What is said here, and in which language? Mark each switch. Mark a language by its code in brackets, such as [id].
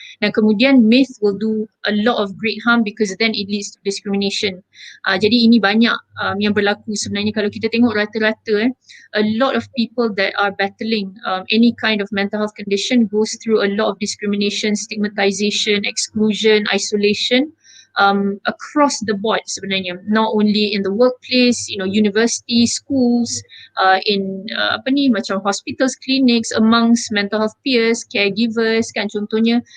[ms] Dan kemudian [en] myth will do a lot of great harm because then it leads to discrimination. [ms] Jadi ini banyak yang berlaku sebenarnya. Kalau kita tengok rata-rata, [en] a lot of people that are battling any kind of mental health condition goes through a lot of discrimination, stigmatization, exclusion, isolation, across the board [ms] sebenarnya, [en] not only in the workplace, university, schools, in [ms] macam [en] hospitals, clinics, amongst mental health peers, caregivers [ms] kan contohnya.